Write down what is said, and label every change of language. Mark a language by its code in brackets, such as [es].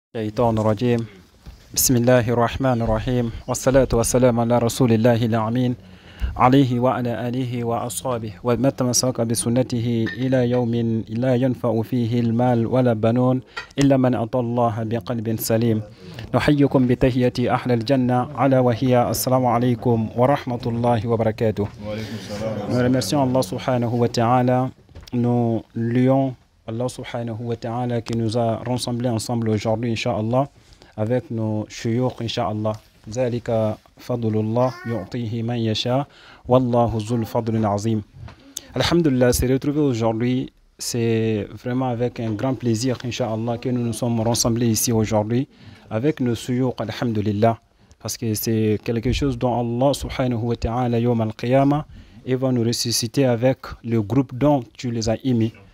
[ar] الشيطان الرجيم بسم الله الرحمن الرحيم والصلاة والسلام على رسول الله الأمين عليه وعلى آله وأصحابه ومن تمسك بسنته إلى يوم لا ينفع فيه المال ولا بنون إلا من أتى الله بقلب سليم. نحييكم بتحية أهل الجنة على وهي السلام عليكم ورحمة الله وبركاته. [fr] Nous remercions Allah subhanahu wa ta'ala. Nous lions Allah subhanahu wa ta'ala qui nous a rassemblés ensemble aujourd'hui, Inch'Allah, avec nos shuyukh, Inch'Allah. [ar] ذلك فضل الله يعطيه من يشاء والله ذو الفضل العظيم. [fr] Alhamdulillah, se retrouver aujourd'hui, c'est vraiment avec un grand plaisir, Inch'Allah, que nous nous sommes rassemblés ici aujourd'hui avec nos shuyukh, Alhamdulillah, parce que c'est quelque chose dont Allah subhanahu wa ta'ala, [ar] yawm al-qiyamah, [fr] il va nous ressusciter avec le groupe dont tu les as émis.